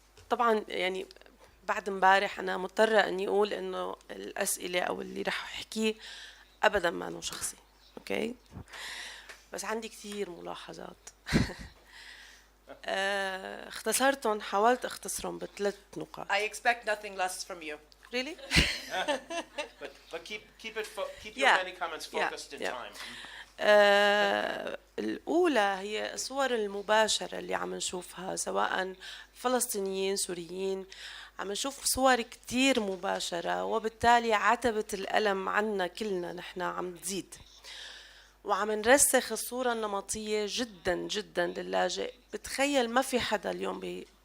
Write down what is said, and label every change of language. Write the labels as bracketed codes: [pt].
[ar] طبعا يعني بعد امبارح أنا مضطرة إني أقول إنه الأسئلة أو اللي رح أحكيه أبداً ما إنه شخصي، أوكي؟ بس عندي كثير ملاحظات. اختصرتهم، حاولت أختصرهم ب3 نقاط. [en] I expect nothing less from you. Really? but keep your many comments focused in time. [ar] الأولى هي الصور المباشرة اللي عم نشوفها، سواء فلسطينيين سوريين، عم نشوف صور كتير مباشرة، وبالتالي عتبة الألم عنا كلنا نحن عم تزيد، وعم نرسخ الصورة النمطية جدا جدا للاجئ. بتخيل ما في حدا اليوم